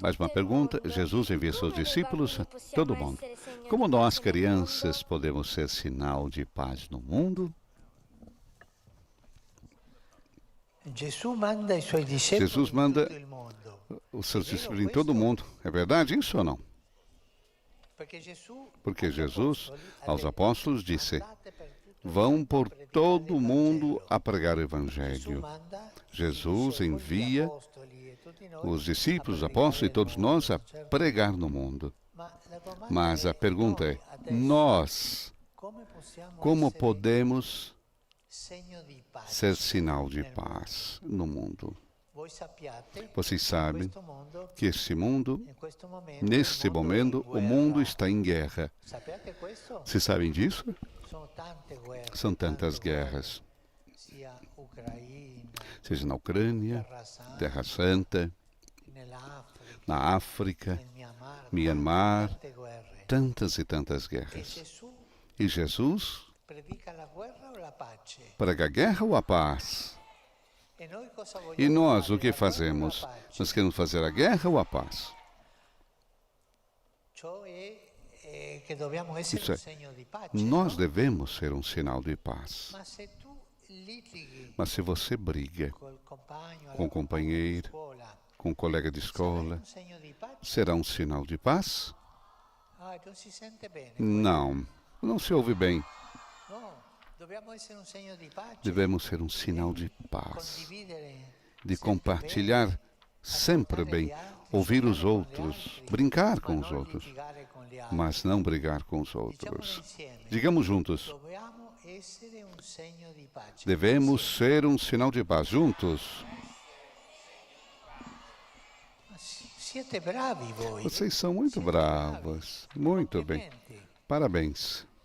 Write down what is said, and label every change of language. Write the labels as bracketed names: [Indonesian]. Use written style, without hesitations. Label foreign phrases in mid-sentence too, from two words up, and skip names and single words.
[Portuguese] Mais uma [Italian] tutto il [Portuguese] pergunta. [Italian] mondo. [Portuguese] Jesus envia seus [Italian] Come noi [Portuguese] discípulos a [Italian] bambini possiamo [Portuguese] todo mundo. [Italian] essere segno [Portuguese] Como [Italian] di [Portuguese] nós, [Italian] pace nel [Portuguese] crianças, [Italian] mondo? [Portuguese] podemos ser sinal de paz no mundo? [Italian] Gesù manda i suoi discepoli [Portuguese] Jesus [Italian] in [Portuguese] manda [Italian] tutto il mondo. [Portuguese] os seus discípulos em todo mundo. É verdade isso ou não? [Italian] Perché Gesù [Portuguese] Porque [Italian] agli [Portuguese] Jesus, [Italian] apostoli ha [Portuguese] aos [Italian] detto, [Portuguese] apóstolos, disse: [Italian] "Andate per tutto il [Portuguese] vão [Italian] mondo [Portuguese] por [Italian] a predicare [Portuguese] todo [Italian] il [Portuguese] mundo [Italian] Vangelo." [Portuguese] a pregar o [Italian] Gesù [Portuguese] Evangelho. [Italian] manda [Portuguese] Jesus [Italian] i suoi [Portuguese] envia [Italian] apostoli e tutti noi [Portuguese] os discípulos, [Italian] a [Portuguese] os apóstolos e [Italian] predicare [Portuguese] todos [Italian] il mondo, [Portuguese] nós a [Italian] certo? [Portuguese] pregar no mundo. [Italian] Ma la domanda [Portuguese] Mas a pergunta [Italian] noi [Portuguese] é: [Italian] adesso, [Portuguese] nós, [Italian] come possiamo [Portuguese] como [Italian] essere [Portuguese] podemos [Italian] segno di pace [Portuguese] ser sinal de [Italian] nel mondo? [Portuguese] paz no mundo? [Italian] Voi sappiate [Portuguese] Vocês [Italian] che [Portuguese] sabem [Italian] in questo mondo, [Portuguese] que este mundo, [Italian] in questo momento, [Portuguese] neste [Italian] il mondo è [Portuguese] momento, [Italian] in [Portuguese] o mundo [Italian] guerra. [Portuguese] está em guerra. [Italian] Sappiate questo? [Portuguese] Vocês sabem disso? [Italian] Sono tante guerre, [Portuguese] São tantas [Italian] tante guerre, [Portuguese] guerras, [Italian] sia Ucraina, [Portuguese] seja na Ucrânia, [Italian] Terra Santa, [Portuguese] Terra Santa, [Italian] nell'Africa, [Portuguese] na África, [Italian] nel Myanmar, [Portuguese] Myanmar, [Italian] tante guerre. [Portuguese] tantas e tantas [Italian] E [Portuguese] guerras. [Italian] Gesù [Portuguese] E Jesus [Italian] predica la guerra o la pace? [Portuguese] prega a guerra ou a paz? [Italian] E noi cosa vogliamo [Portuguese] E nós [Italian] fare, [Portuguese] o que [Italian] la guerra o la [Portuguese] fazemos? [Italian] pace? [Portuguese] Nós queremos fazer a guerra ou a paz? [Italian] Ciò è che dobbiamo essere [Portuguese] Isso é, [Italian] un segno di pace. [Portuguese] nós [Italian] no? [Portuguese] devemos ser um sinal de paz. [Italian] Ma se tu litighi [Portuguese] Mas se você briga [Italian] col compagno, [Portuguese] com o companheiro, [Italian] scuola, [Portuguese] com o colega de [Italian] sarai [Portuguese] escola, [Italian] un segno di pace? [Portuguese] será um sinal de paz? [Italian] Ah, non si sente bene. [Portuguese] Não, não se ouve bem. [Italian] No, dobbiamo essere un segno di pace. [Portuguese] Devemos ser um sinal de paz, [Italian] Condividere [Portuguese] de [Italian] sempre [Portuguese] compartilhar [Italian] bene, [Portuguese] sempre [Italian] ascoltare [Portuguese] bem, [Italian] gli altri, [Portuguese] ouvir os [Italian] giocare con gli [Portuguese] outros, [Italian] altri, [Portuguese] brincar [Italian] ma [Portuguese] com os [Italian] non [Portuguese] outros, [Italian] litigare con gli altri. [Portuguese] mas não brigar com os [Italian] Diciamolo [Portuguese] outros. [Italian] insieme. [Portuguese] Digamos juntos, [Italian] Dobbiamo essere un segno di pace. [Portuguese] devemos [Italian] Sì. [Portuguese] ser um sinal de paz juntos. [Italian] Ma siete bravi voi. [Portuguese] Vocês são muito [Italian] Siete bravi. [Portuguese] bravos, muito bem. [Italian] Complimenti. [Portuguese] Parabéns.